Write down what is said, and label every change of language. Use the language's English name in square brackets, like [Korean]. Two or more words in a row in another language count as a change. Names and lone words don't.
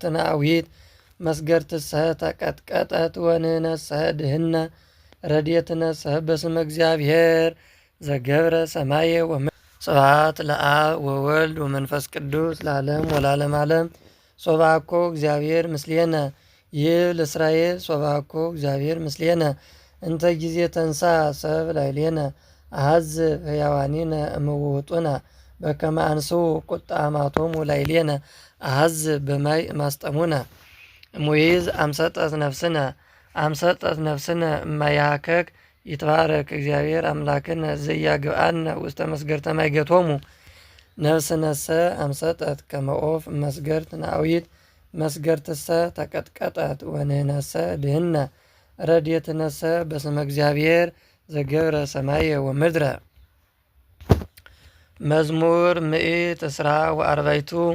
[Geez] ናዊት መስገርትሰ ተቀጥቀጠት ወንህነሰ ድህነ ረድኤትነሰ በስመ እግዚአብሔር ዘገብረ ሰማየ ወምድረ። ስብሐት ለአብ ወወልድ ወመንፈስ ቅዱስ ለዓለም ወለዓለመ ዓለም። ሶባኮ እግዚአብሔር ምስሌነ ይብል እስራኤል ሶባኮ እግዚአብሔር ምስሌነ እንተ ጊዜ ተንሥአ ሰብ ላዕሌነ አሐዝብ ሕያዋኒነ እምውጡነ በከመ አንሱ ቁጣማቶሙ ላዕሌነ አሐዝብ በማይ ማስጠሙነ እሙይዝ አምሰጠት ነፍስነ እማያከክ ይትባረክ እግዚአብሔር አምላክነ ዘኢያግብአነ ውስተ መስገርተ ማይገቶሙ ነፍስነሰ አምሰጠት ከመ ዖፍ መስገርት ናዊት መስገርትሰ ተቀጥቀጠት ወንህነሰ ድህነ ረድኤትነሰ በስመ እግዚአብሔር ዘገብረ ሰማየ ወምድረ። መዝሙር ምዕት እስራ ወአርባዕቱ